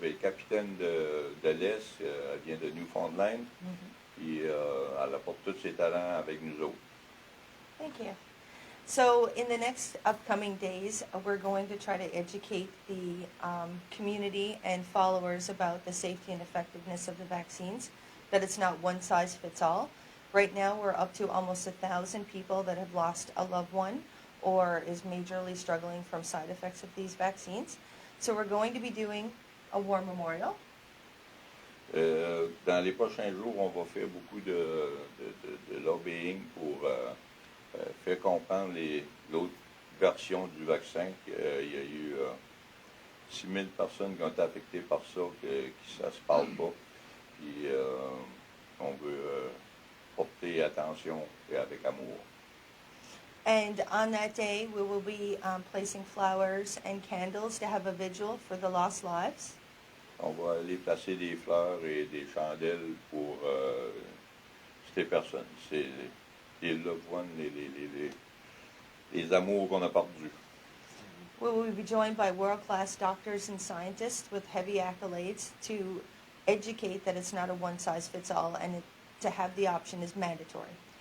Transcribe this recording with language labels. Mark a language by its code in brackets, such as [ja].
[fr] Elle est capitaine de l'Est, elle vient de Newfoundland, puis elle apporte tous ses talents avec nous autres. [en] Thank you. So in the next upcoming days, we're going to try to educate the community and followers about the safety and effectiveness of the vaccines, that it's not one size fits all. Right now, we're up to almost 1,000 people that have lost a loved one or is majorly struggling from side effects of these vaccines. So we're going to be doing a war memorial. [fr] Dans les prochains jours, on va faire beaucoup de lobbying pour faire comprendre l'autre version du vaccin. Il y a eu 6 000 personnes qui ont été affectées par ça, qui ça se parle pas. Puis on veut porter attention et avec amour. [en] And on that day, we will be placing flowers and candles to have a vigil for the lost lives. [fr] On va aller placer des fleurs et des chandelles pour ces personnes. C'est les [en] loved ones, [fr] les amours qu'on a perdus. [en] We will be joined by world-class doctors and scientists with heavy accolades to educate that it's not a one-size-fits-all and to have the option is mandatory.